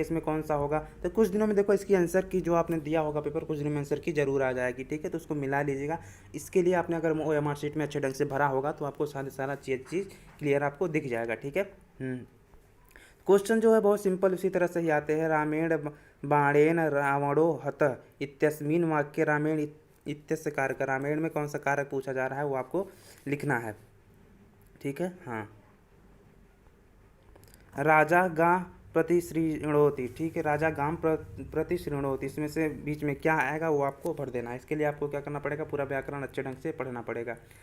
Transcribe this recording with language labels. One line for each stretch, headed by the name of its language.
Hindi: इसमें कौन सा होगा, तो कुछ दिनों में देखो इसकी आंसर की जो आपने दिया होगा पेपर, कुछ दिनों में आंसर की जरूर आ जाएगी। ठीक है। तो उसको मिला लीजिएगा। इसके लिए आपने अगर ओएमआर शीट में अच्छे ढंग से भरा होगा तो आपको सारा चीज़ क्लियर आपको दिख जाएगा। ठीक है। क्वेश्चन जो है बहुत सिंपल उसी तरह से ही आते हैं।
Sanskrit: रामेण बाणेन रावणो हत इत्यस्मिन वाक्य रामेण इत्यस्य कारक।
Hindi: रामेण में कौन सा कारक पूछा जा रहा है वो आपको लिखना है। ठीक है।
Sanskrit: हाँ, राजा गा प्रति श्रृणोति।
Hindi: ठीक है।
Sanskrit: राजा गाम प्रति श्रृणोति,
Hindi: इसमें से बीच में क्या आएगा वो आपको भर देना है। इसके लिए आपको क्या करना पड़ेगा, पूरा व्याकरण अच्छे ढंग से पढ़ना पड़ेगा।